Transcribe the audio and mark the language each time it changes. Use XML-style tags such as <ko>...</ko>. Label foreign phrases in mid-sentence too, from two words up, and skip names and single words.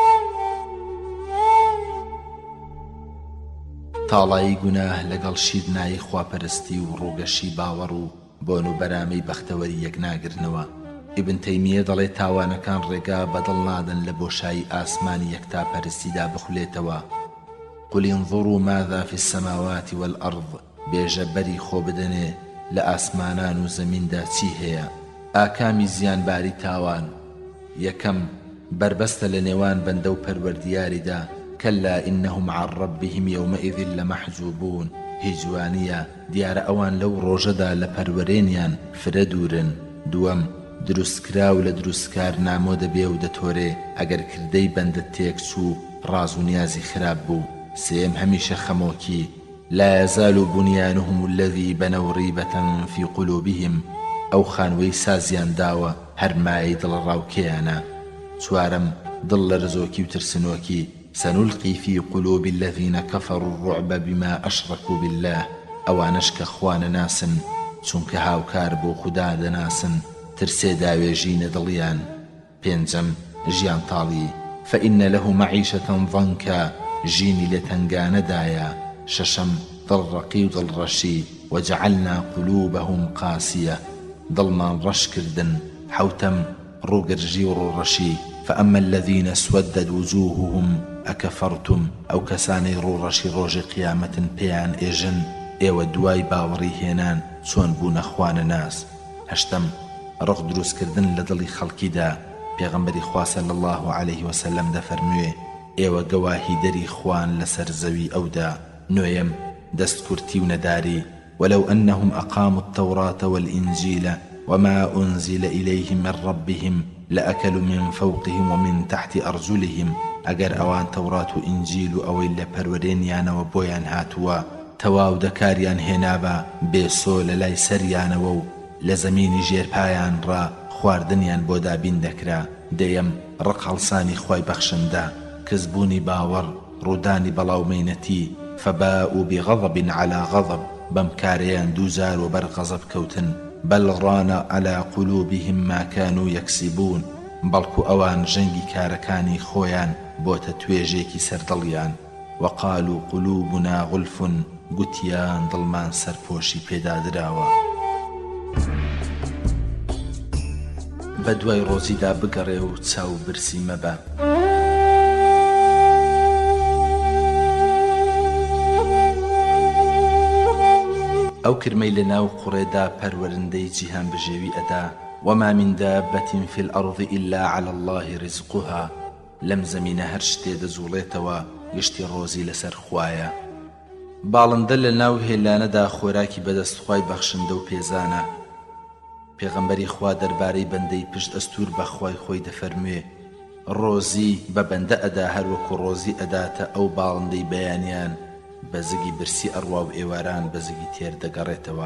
<ckb>تاڵایی گوناه لەگەڵ شیرنایی خواپەرستی و ڕووگەشی باوەڕ و بۆن و بەرامەی بەختەوەری یەکناگرنەوە. ئیبن تەیمیە دەڵێ تاوانەکان ڕێگا بەدڵ نادەن لە بۆشایی ئاسمانی یەکتاپەرستیدا بخولێتەوە.</ckb> <ar>قل انظروا ماذا في السماوات والأرض،</ar> <ckb>بێژە بەری خۆ بدەنێ لە ئاسمانان و زەمیندا چی هەیە. ئاکامی زیانباری تاوان. یەکەم بربەستە لە نێوان بەندە و پەروەردیاریدا.</ckb> <ar>كلا إنهم عن ربهم يومئذ لمحجوبون،</ar> <ckb>هیجوانیە دیارە ئەوان لەو ڕۆژەدا لە پەروەرێنیان فرە دوورن. دووەم دروستکرا و لە دروستکار نامۆ دەبێ و دەتۆرێ ئەگەر کردەی بەندت تێک چوو ڕاز و نیازی خراپ بوو. سێم هەمیشە خەمۆکی.</ckb> <ar>لا يزال بنيانهم الذي بنوا ريبة في قلوبهم،</ar> <ckb>ئەو خانوەی سازیان داوە هەر مای دڵڕاوکێیانە. چوارەم دڵ لە رزۆکی و ترسنۆکی.</ckb> <ar>سنلقي في قلوب الذين كفروا الرعب بما أشركوا بالله،</ar> <ckb>ئەوانش کە خوانە ناسن چونکە هاوکار بۆ خوددا دەناسن ترسێ داوێژینە دڵیان. پێنجەم ژیان تاڵی.</ckb> <ar>فإن له معيشة ضنكا،</ar> <ckb>ژینی لە تەنگانەدایە. شەشەم دڵڕەقی و دڵڕەشی.</ckb> <ar>وجعلنا قلوبهم قاسية،</ar> <ckb>دڵمان ڕەش کردن. حوتەم ڕووگرژی و ڕووڕەشی.</ckb> <ar>فأما الذين اسودت وجوههم أكفرتم، أو كساني</ar> <ckb>ڕووڕەشی ڕۆژی قیامەتن پێیان ئێژن ئێوە دوای باوەڕی هێنان چۆن بوونە خوانە ناس. هەشتەم ڕق دروستکردن لە دڵی خەڵکیدا. پێغەمبەری خوا</ckb> <ar>صلی الله عليه وسلم</ar> <ckb>دەفەرموێ ئێوە گەواهی دەری خوان لەسەر زەوی ئەودا. نوێیەم دەستکورتی و نەداری.</ckb> <ar>ولو أنهم أقاموا التوراة والإنجيل وما أنزل إليهم من ربهم لأكلوا من فوقهم ومن تحت أرجلهم،</ar> <ckb>ئەگەر ئەوان تەورات و ئینجیل و ئەوەی لە پەروەرێنیانەوە بۆیان هاتووە تەواو دەکاریان هێنابە بێسۆ لە لای سەریانەوە و لە زەمینی ژێرپایان ڕا خواردنیان بۆ دابین دەکرا. دەیەم ڕق هەڵسانی خوای بەخشندا، کەسبوونی باوەڕ، ڕوودانی بەڵاومەینەتی.</ckb> <ar>فباءوا بغضب على غضب،</ar> <ckb>بەمکارەیان دووزار و بەر غەزەب کەوتن.</ckb> <ar>بل ران على قلوبهم ما كانوا يكسبون،</ar> <ckb>بەڵکو ئەوان ژەنگی کارەکانی خۆیان بۆتە توێژێکی سەردڵیان.</ckb> <ar>وقالوا قلوبنا غلف،</ar> <ckb>گوتیان دڵمان سەرپۆشی پێدادراوە. بە دوای ڕۆزیدا بگەڕێ و چاو برسی مەبە. ئەو کرمەی لە ناو قوڕێدا پەروەرندەی جیهان بژێوی ئەدا.</ckb> <ar>وما من دابة في الأرض إلا على الله رزقها،</ar> <ckb>لەم زەمینە هەر شتێ دەزوڵێتەوە گشتی ڕۆزی لەسەر خوایە. باڵندە لە ناو هێلانەدا خۆراکی بەدەستخوای بەخشندە و پێزانە. پێغەمبەری خوا دەربارەی بەندەی پشت ئەستور بە خوای خۆی دەفەرموێ ڕۆزی بە بەندە ئەدا هەروەکو ڕۆزی ئەداتە ئەو باڵندەی بەیانیان بەزگی برسی ئەڕوا و ئێواران بەزگی تێر دەگەڕێتەوە.</ckb>